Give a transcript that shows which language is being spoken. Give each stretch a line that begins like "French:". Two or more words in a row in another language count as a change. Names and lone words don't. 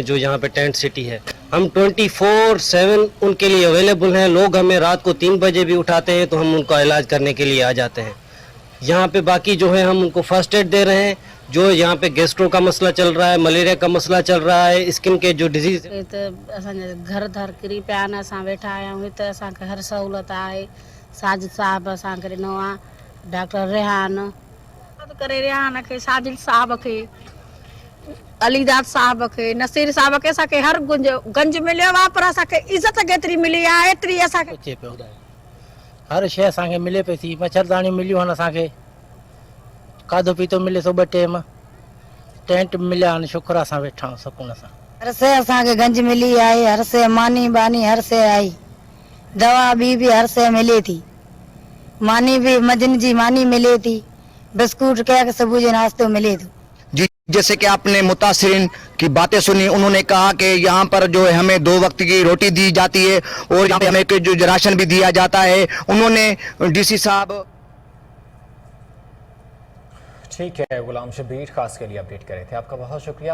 Urdu: جو یہاں پہ
English: tent city
Urdu: ہے، ہم 24/7 ان کے لیے اویلیبل ہیں. لوگ ہمیں رات کو 3 بجے بھی اٹھاتے ہیں تو ہم ان کا علاج کرنے کے لیے آ جاتے ہیں. یہاں پہ باقی جو ہے ہم ان کو
English: first aid
Urdu: دے رہے ہیں۔ جو یہاں پہ گیسٹرو کا مسئلہ چل رہا ہے، ملیریا کا مسئلہ چل رہا ہے، اسکن کے جو ڈزیز
Sindhi: घर धर करी पे आना असां वेठा आया हूँ त असांखे हर सहूलत आहे। साजिद साहब असांखे ॾिनो आहे, डॉक्टर रेहान करे रेहान खे, साजिद साहब खे, अलीदाद साहब खे, नसीर साहब खे, असांखे हर गंज मिलियो आहे। पर असांखे इज़त केतिरी मिली आहे एतिरी असांखे हर शइ असांखे मिले पई थी। मच्छरदानी मिलियूं आहिनि असांखे, खाधो पीतो मिले थो 2 टाइम, टेंट मिलिया आहिनि, शुक्र असां वेठा आहियूं सुकून सां। हर शइ असांखे गंज मिली आहे, हर शइ मानी बानी हर शइ आई, दवा बि हर शइ मिले थी। मानी भी मजन जी मानी मिले थी, बिस्कुट क्या सुबह जो नाश्तो मिले थो।
Urdu: جی, جیسے کہ آپ نے متاثرین کی باتیں سنیں، انہوں نے کہا کہ یہاں پر جو ہے ہمیں 2 وقت کی روٹی دی جاتی ہے اور یہاں پہ ہمیں جو راشن بھی دیا جاتا ہے. انہوں نے ڈی سی صاحب ٹھیک ہے، غلام شبیر خاص کے لیے اپڈیٹ کر رہے تھے، آپ کا بہت شکریہ.